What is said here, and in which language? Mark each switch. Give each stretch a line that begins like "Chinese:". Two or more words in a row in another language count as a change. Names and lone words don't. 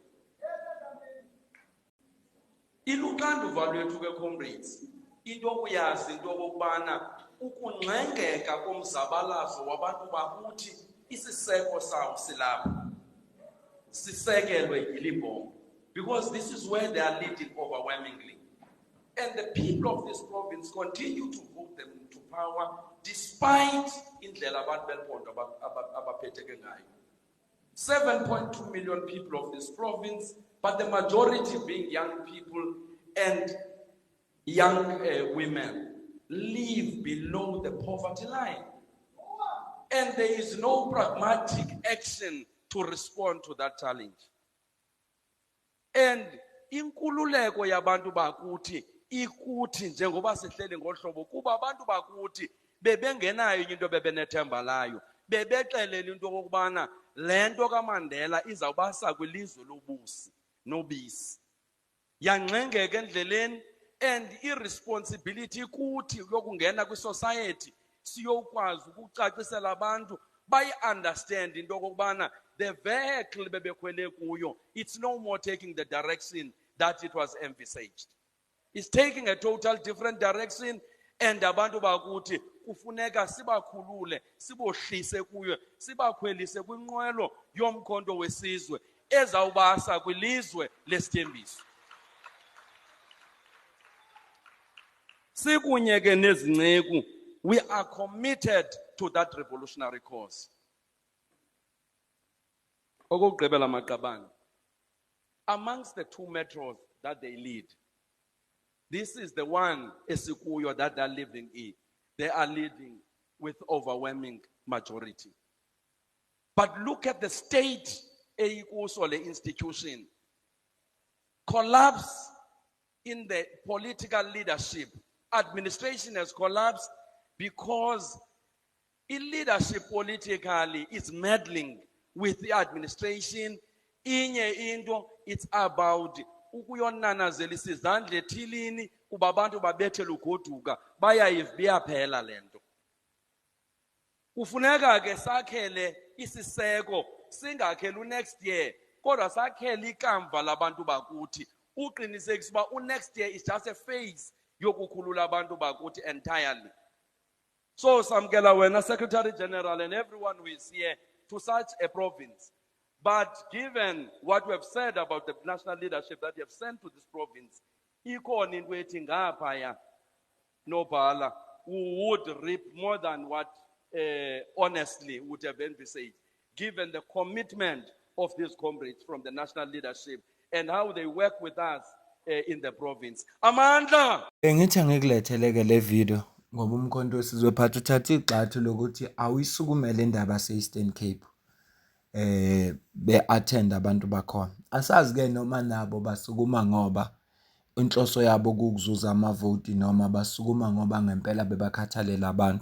Xhosa: Iluxanduva lwethu ke comrades into okuyazi into okubana ukungxengeka komzabalazo wabantu bakuthi isiseko sawo silapha sisekelwe yilibombo,
English: because this is where they are leading overwhelmingly, and the people of this province continue to vote them to power despite
Xhosa: indlela abantu beliphondo abaphetheke ngayo.
English: 7.2 million people of this province, but the majority being young people and young women, live below the poverty line. And there is no pragmatic action to respond to that challenge.
Xhosa: And inkululeko yabantu bakuthi ikuthi njengoba sihleli ngohlobo kuba abantu bakuthi bebengenayo into bebenethemba layo, bebexelela into okubana lento kaMandela izawubasa kwilizwe lobusi nobisi. Yanxengeka endleleni,
English: and irresponsibility
Xhosa: kuthi yokungena kwisociety siyokwazi ukucacisela abantu bayi-understand into okubana
English: the vehicle
Xhosa: bebekhwele kuyo,
English: it's no more taking the direction that it was envisaged. It's taking a total different direction, and
Xhosa: abantu bakuthi kufuneka sibakhulule, sibohlise kuyo, sibakhwelise kwinqwelo yomkhonto wesizwe ezawubasa kwilizwe lesithembiso. Sikunye ke nezinceku,
English: we are committed to that revolutionary cause.
Xhosa: Okugqibela maqabane,
English: amongst the two metros that they lead, this is the one esikuyo that they are living in. They are leading with overwhelming majority. But look at the state,
Xhosa: eyikuso le
English: institution. Collapse in the political leadership. Administration has collapsed because leadership politically is meddling with the administration.
Xhosa: Inye into,
English: it's about
Xhosa: ukuyonanazela isizandla ethilini kuba abantu babethela ugoduka bayayiphela lento. Kufuneka ke sakhele isiseko, singakhela
English: next year
Xhosa: kodwa sakhele ikamva labantu bakuthi uqinisekisa uba
English: next year is just a phase
Xhosa: yokukhulula abantu bakuthi entirely.
English: So
Xhosa: samkela wena
English: Secretary General and everyone who is here to such a province. But given what we have said about the national leadership that you have sent to this province,
Xhosa: ikhona into ethi ngaphaya nobhala,
English: who would reap more than what honestly would have envisaged, given the commitment of these comrades from the national leadership and how they work with us in the province.
Xhosa: Amandla!
Zulu: Ngithi angikuletheleke le video ngoba umkhonto wesizwe phatha uthatha igxathu lokuthi awuyisukumele indaba se-Eastern Cape. Be-attend abantu bakhona. Asazi ke noma nabo basukuma ngoba inhloso yabo kukuzuza amavoti noma basukuma ngoba ngempela bebakhathalela abantu.